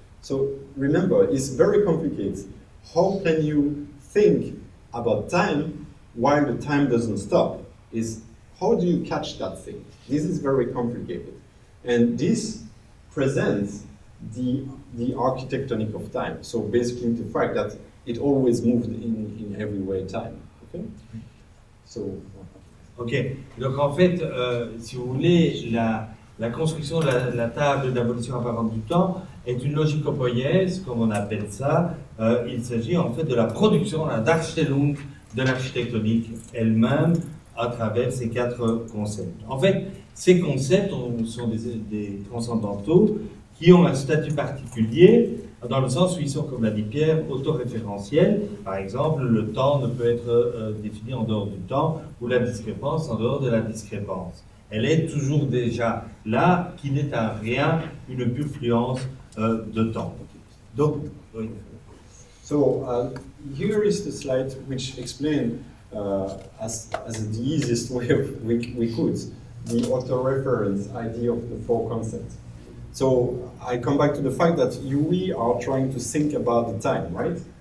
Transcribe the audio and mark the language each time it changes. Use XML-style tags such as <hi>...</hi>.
<en>So remember, it's very complicated. How can you think about time while the time doesn't stop? How do you catch that thing? This is very complicated. And this presents the architectonic of time. So basically the fact that it always moved in every way time, okay? So,</en> <fr>Ok, donc en fait, si vous voulez, la construction de la table d'abolition apparente du temps est une logico-poïèse, comme on appelle ça. Il s'agit en fait de la production, la Darstellung de l'architectonique elle-même à travers ces 4 concepts. En fait, ces concepts sont des transcendantaux qui ont un statut particulier, dans le sens où ils sont, comme l'a dit Pierre, autoréférentiels. Par exemple, le temps ne peut être défini en dehors du temps, ou la discrépance en dehors de la discrépance. Elle est toujours déjà là, qui n'est à rien une pure fluence de temps. Donc, oui.</fr> <en>So here is the slide which explains as the easiest way we could the auto-reference idea of the 4 concepts. So I come back to the fact that we are trying to think about the time, right?</en>